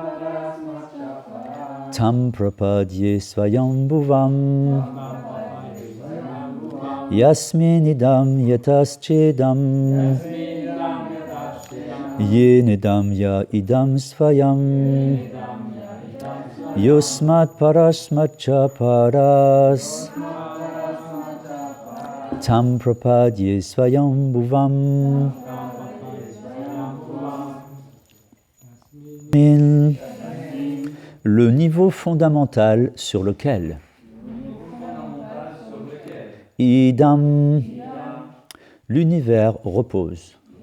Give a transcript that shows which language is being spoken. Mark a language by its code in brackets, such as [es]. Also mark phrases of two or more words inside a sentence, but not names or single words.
[sa] तं प्रपद्ये स्वयं भुवं यस्मिन् इदं यतश् चेदं येनेदं य इदं स्वयं योऽस्मात् परस्मात् च परस् तं प्रपद्ये स्वयं भुवम्. [fr] Le niveau fondamental sur lequel idam, l'univers repose.